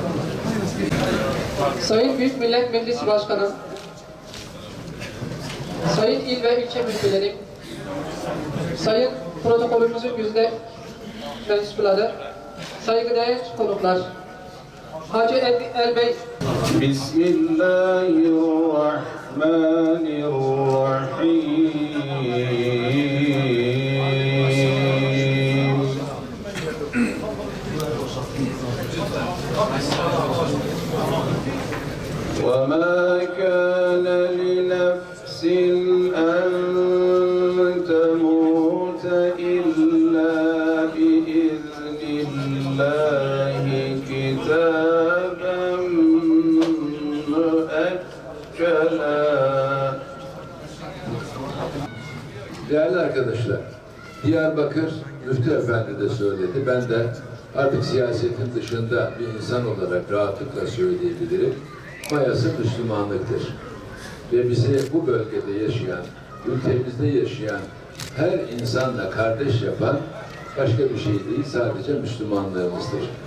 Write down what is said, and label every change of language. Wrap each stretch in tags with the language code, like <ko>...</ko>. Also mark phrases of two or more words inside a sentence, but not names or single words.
<tr>Sayın Büyük Millet Meclisi Başkanı, Sayın İl ve İlçe Müftüleri, Sayın protokolümüzün güzide mensupları, saygıdeğer konuklar, Hacı Elbey. Bismillahirrahmanirrahim.</tr> <ar>وَمَا كَانَ لِنَفْسٍ أَن تَمُوتَ إِلَّا بِإِذْنِ اللَّهِ كِتَابًا مُؤَجَّلًا.</ar> <tr>Değerli arkadaşlar, Diyarbakır Müftü Efendi de söyledi. Ben de artık siyasetin dışında bir insan olarak rahatlıkla söyleyebilirim. Mayası Müslümanlıktır. Ve bizi bu bölgede yaşayan, ülkemizde yaşayan her insanla kardeş yapan başka bir şey değil, sadece Müslümanlığımızdır.</tr>